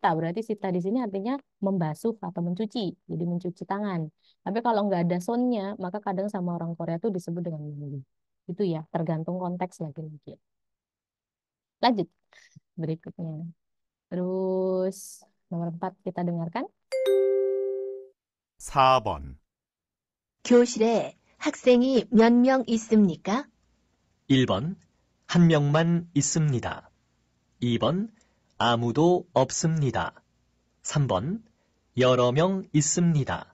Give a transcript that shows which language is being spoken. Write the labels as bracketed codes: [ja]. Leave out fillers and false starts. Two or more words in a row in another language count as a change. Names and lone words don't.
[id] Berarti sita di sini artinya membasuh atau mencuci. Jadi mencuci tangan. Tapi kalau nggak ada sonnya, maka kadang sama orang Korea itu disebut dengan mandi. Itu ya, tergantung konteks lagi-lagi. Lanjut berikutnya. Terus nomor 4 kita dengarkan. [ko] 4번, 교실에 학생이 몇 명 있습니까? 1번, 한 명만 있습니다. 2번, 아무도 없습니다. 3번, 여러 명 있습니다.